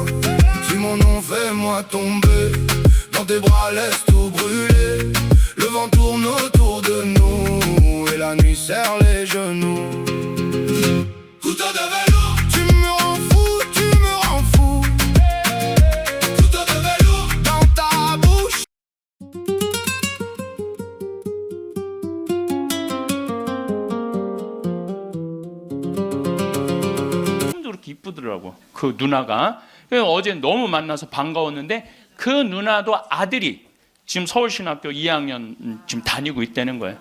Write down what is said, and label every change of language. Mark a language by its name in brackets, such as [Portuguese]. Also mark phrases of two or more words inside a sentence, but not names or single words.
[French] Si mon nom fais-moi tomber, dans tes bras laisse tout brûler. Le vent tourne autour de nous et la nuit serre les genoux. Couteau de velours, tu me rends fou, tu me rends fou. Couteau de velours dans ta bouche. [Korean] 그렇게 이쁘더라고 그 누나가. 어제 너무 만나서 반가웠는데 그 누나도 아들이 지금 서울신학교 2학년 지금 다니고 있다는 거예요.